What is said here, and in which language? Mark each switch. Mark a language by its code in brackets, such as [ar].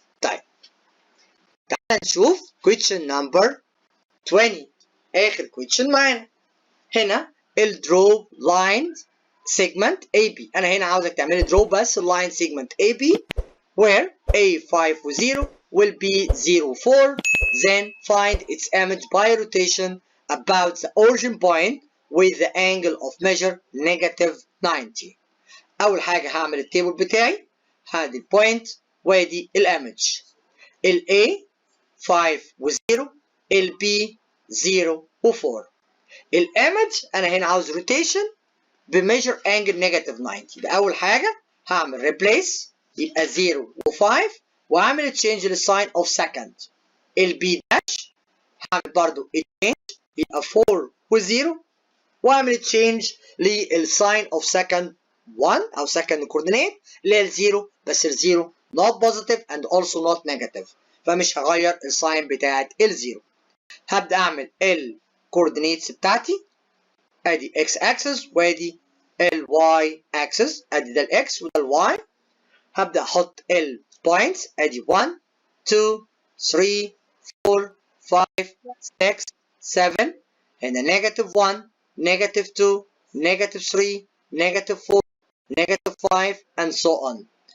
[ar] طيب تعال نشوف question number 20 اخر question معانا. هنا الدرو لاين segment AB. انا هنا عاوزك تعملي درو بس اللاين segment AB where A 5 و0 will be 0 4. [en] Then find its image by rotation about the origin point with the angle of measure negative 90. [ar] أول حاجة هعمل التيبل بتاعي، هادي البوينت وادي الإيمج. ال A 5 و0 ال B 0 و4. الإيمج أنا هنا عاوز روتيشن بميجر أنجل نيجاتيف 90. يبقى أول حاجة هعمل ريبليس يبقى 0 و5 وأعمل تشينج للساين أوف سكند. ال B داش هعمل برضو تشينج يبقى 4 و0 وأعمل تشينج للساين أوف سكند 1 أو second coordinate اللي هي الزيرو، بس الزيرو [en] not positive and also not negative [ar] فمش هغير الساين بتاعت الزيرو. هبدأ أعمل الكوردينيتس بتاعتي أدي x axis وأدي y axis، أدي ده ال x وده ال y. هبدأ أحط البوينتس أدي [en] 1 2 3 4 5 6 7 هنا negative 1 negative 2 negative 3 negative 4 negative 5 and so on.